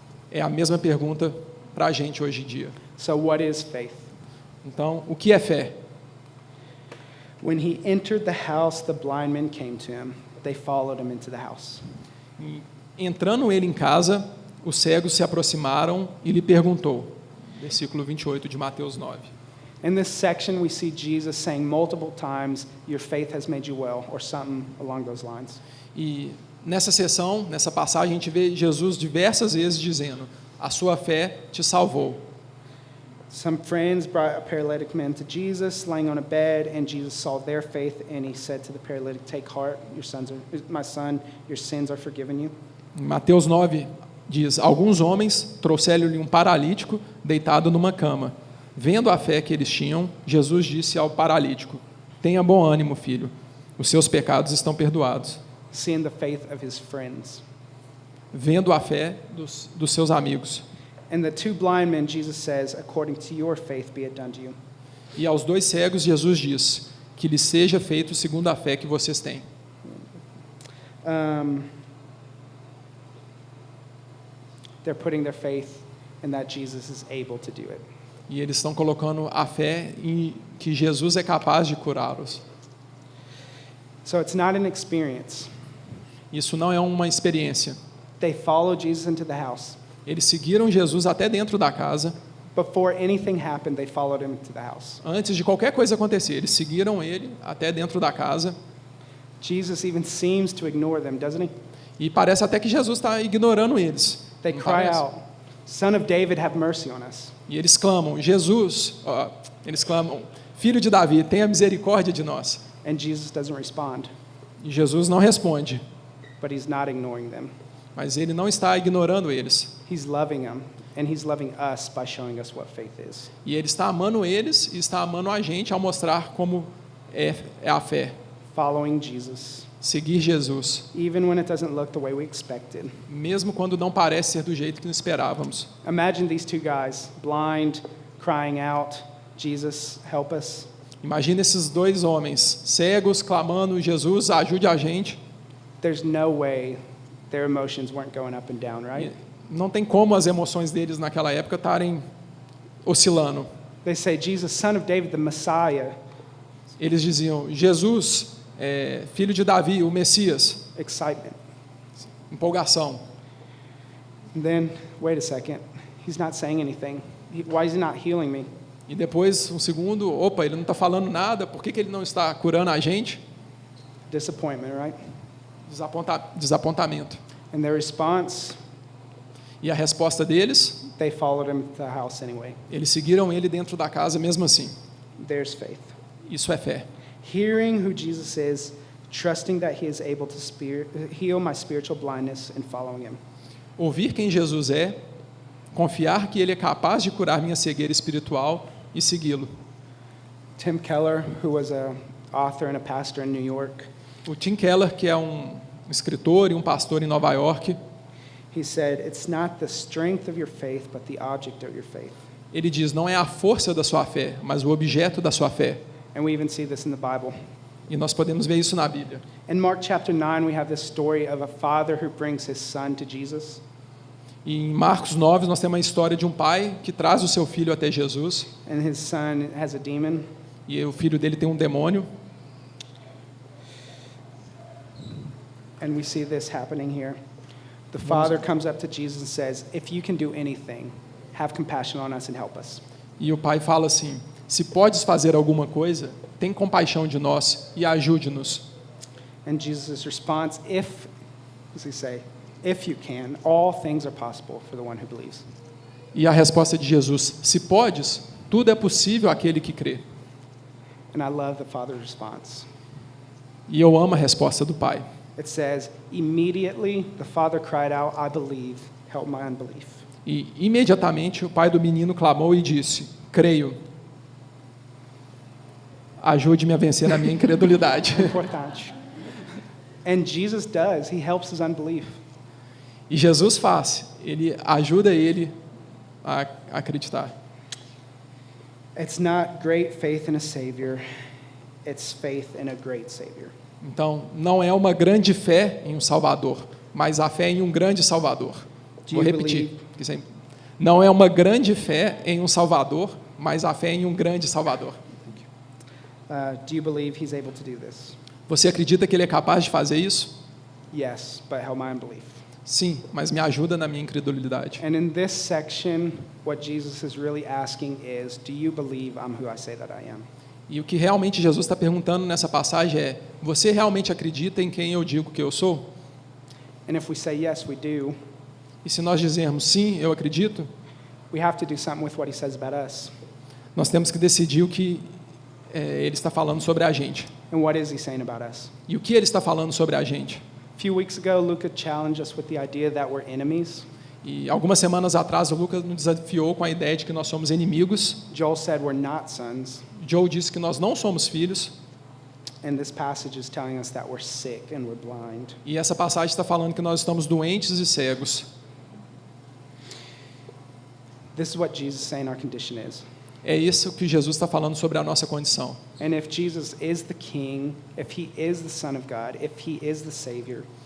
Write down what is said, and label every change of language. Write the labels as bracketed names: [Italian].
[Portuguese] É a mesma pergunta para a gente hoje em dia. [English] So what is faith? [Portuguese] Então, o que é fé? [English] When he entered the house, the blind men came to him. They followed him into the house. [Portuguese] Entrando ele em casa, os cegos se aproximaram e lhe perguntou. Versículo 28 de Mateus 9. [English] In this section, we see Jesus saying multiple times, your faith has made you well, or something along those lines. [Portuguese] E nessa sessão, nessa passagem, a gente vê Jesus diversas vezes dizendo, a sua fé te salvou. [English] Some friends brought a paralytic man to Jesus, laying on a bed, and Jesus saw their faith, and he said to the paralytic, take heart, my son, your sins are forgiven you. [Portuguese] Em Mateus 9 diz, alguns homens trouxeram-lhe um paralítico deitado numa cama. Vendo a fé que eles tinham, Jesus disse ao paralítico, tenha bom ânimo, filho, os seus pecados estão perdoados. [English] Seeing the faith of his friends. [Portuguese] Vendo a fé dos seus amigos. [English] And the two blind men, Jesus says, according to your faith be it done to you. [Portuguese] E aos dois cegos, Jesus diz, que lhes seja feito segundo a fé que vocês têm. [English] They're putting their faith in that Jesus is able to do it. [Portuguese] E eles estão colocando a fé em que Jesus é capaz de curá-los. [English] So it's not an experience. [Portuguese] Isso não é uma experiência. [English] They followed Jesus into the house. [Portuguese] Eles seguiram Jesus até dentro da casa. [English] Before anything happened, they followed him to the house. [Portuguese] Antes de qualquer coisa acontecer, eles seguiram ele até dentro da casa. [English] Jesus even seems to ignore them, doesn't he? [Portuguese] E parece até que Jesus está ignorando eles. [English] They [Portuguese] Não [English] cry [Portuguese] parece? [English] out, Son of David, have mercy on us. [Portuguese] E eles clamam, eles clamam, Filho de Davi, tenha misericórdia de nós. [English] And Jesus doesn't respond, [Portuguese] E Jesus não responde, [English] but he's not ignoring them. [Portuguese] mas ele não está ignorando eles. [English] He's loving them, and he's loving us by showing us what faith is. [Portuguese] E ele está amando eles e está amando a gente ao mostrar como é a fé. [English] Following Jesus, [Portuguese] Seguir Jesus, [English] even when it doesn't look the way we expected. [Portuguese] mesmo quando não parece ser do jeito que não esperávamos. [English] Imagine these two guys, blind, crying out, Jesus, help us. [Portuguese] Imagina esses dois homens, cegos, clamando, Jesus, ajude a gente. [English] There's no way their emotions weren't going up and down, right? [Portuguese] Não tem como as emoções deles naquela época estarem oscilando. [English] They say, Jesus, son of David, the Messiah. [Portuguese] Eles diziam, Jesus, filho de Davi, o Messias. [English] Excitement. [Portuguese] Empolgação. [English] And then, wait a second. He's not saying anything. Why is he not healing me? [Portuguese] E depois, um segundo, opa, ele não está falando nada, por que ele não está curando a gente? [English] Disappointment, right? [Portuguese] Desapontamento. [English] And their response, [Portuguese] E a resposta deles, [English] they followed him to the house anyway. [Portuguese] eles seguiram ele dentro da casa mesmo assim. [English] There's faith. [Portuguese] Isso é fé. [English] Hearing who Jesus is, trusting that he is able to heal my spiritual blindness and following him. [Portuguese] Ouvir quem Jesus é, confiar que ele é capaz de curar minha cegueira espiritual e segui-lo. [English] Tim Keller, who was an author and a pastor in New York, [Portuguese] O Tim Keller, que é um escritor e um pastor em Nova York, [English] he said, "It's not the strength of your faith, but the object of your faith." [Portuguese] ele diz, não é a força da sua fé, mas o objeto da sua fé. [English] And we even see this in the Bible. [Portuguese] E nós podemos ver isso na Bíblia. [English] In Mark chapter 9, we have this story of a father who brings his son to Jesus. [Portuguese] E em Marcos 9, nós temos a história de um pai que traz o seu filho até Jesus, [English] And his son has a demon. [Portuguese] e o filho dele tem um demônio. [English] And we see this happening here. The father comes up to Jesus and says, "If you can do anything, have compassion on us and help us." [Portuguese] E o pai fala assim, se podes fazer alguma coisa, tem compaixão de nós e ajude-nos. [English] And Jesus' response, what does he say? If you can, all things are possible for the one who believes. [Portuguese] E a resposta de Jesus, se podes, tudo é possível àquele que crê. [English] And I love the father's response. [Portuguese] E eu amo a resposta do pai. [English] It says, immediately the father cried out, "I believe, help my unbelief." [Portuguese] E imediatamente o pai do menino clamou e disse, creio, ajude-me a vencer a minha incredulidade. Importante. [English] And Jesus does. He helps his unbelief. [Portuguese] E Jesus faz, ele ajuda ele a acreditar. [English] It's not great faith in a Savior. It's faith in a great Savior. [Portuguese] Então, não é uma grande fé em um Salvador, mas a fé em um grande Salvador. Vou repetir. Não é uma grande fé em um Salvador, mas a fé em um grande Salvador. [English] Do you believe he's able to do this? [Portuguese] Você acredita que ele é capaz de fazer isso? [English] Yes, but help my unbelief. [Portuguese] Sim, mas me ajuda na minha incredulidade. [English] And in this section, what Jesus is really asking is, do you believe I'm who I say that I am? [Portuguese] E o que realmente Jesus está perguntando nessa passagem é, você realmente acredita em quem eu digo que eu sou? [English] And if we say yes, we do, [Portuguese] E se nós dizermos sim, eu acredito, [English] we have to do something with what he says about us. [Portuguese] nós temos que decidir o que ele está falando sobre a gente. [English] And what is he saying about us? [Portuguese] E o que ele está falando sobre a gente? [English] A few weeks ago, Luca challenged us with the idea that we're enemies. [Portuguese] E algumas semanas atrás o Lucas nos desafiou com a ideia de que nós somos inimigos. [English] Joel said we're not sons. [Portuguese] Joe disse que nós não somos filhos. [English] And this passage is telling us that we're sick and we're blind. [Portuguese] E essa passagem está falando que nós estamos doentes e cegos. [English] This is what Jesus is saying our condition is. [Portuguese] É isso que Jesus está falando sobre a nossa condição. [English] And if Jesus is the King, if he is the Son of God, if he is the Savior,